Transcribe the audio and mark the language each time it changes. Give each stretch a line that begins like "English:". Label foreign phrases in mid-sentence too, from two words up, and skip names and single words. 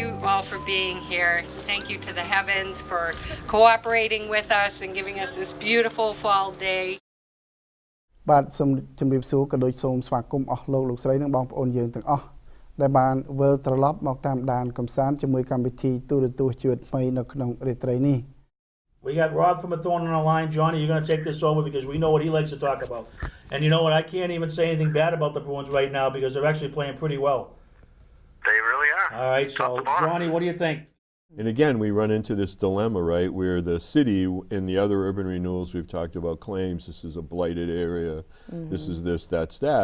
English: all for being here. Thank you to the heavens for cooperating with us and giving us this beautiful fall day.
Khmer: បាទសូមជម្រាបសួរក៏ដូចសូមស្វាគមន៍អស់លោកស្រីនិងបងប្អូនយើងទាំងអស់ដែលបានវិលត្រឡប់មកតាមដានកំសាន្តជាមួយកម្មវិធីទូរទស្សន៍ជីវិតថ្មីនៅក្នុងរាត្រីនេះ
English: We got Rob from Thorn on the line. Johnny, you're going to take this over because we know what he likes to talk about. And you know what? I can't even say anything bad about the Bruins right now because they're actually playing pretty well. They really are. All right, so Johnny, what do you think? And again, we run into this dilemma, right, where the city in the other urban renewals we've talked about claims this is a blighted area, this is this, that's that.